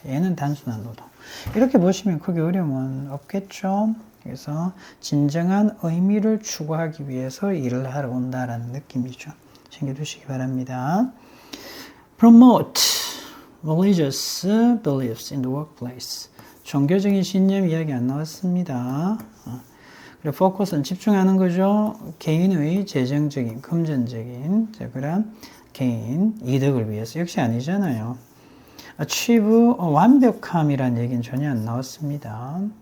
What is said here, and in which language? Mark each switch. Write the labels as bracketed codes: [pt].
[ko] 얘는 단순한 노동. 이렇게 보시면 크게 어려움은 없겠죠. 그래서 진정한 의미를 추구하기 위해서 일을 하러 온다는 느낌이죠. 챙겨두시기 바랍니다. [en] Promote religious beliefs in the workplace. [ko] 종교적인 신념 이야기 안 나왔습니다. 그리고 focus는 집중하는 거죠. 개인의 재정적인, 금전적인, 그런 개인 이득을 위해서. 역시 아니잖아요. achieve 완벽함이란 얘기는 전혀 안 나왔습니다.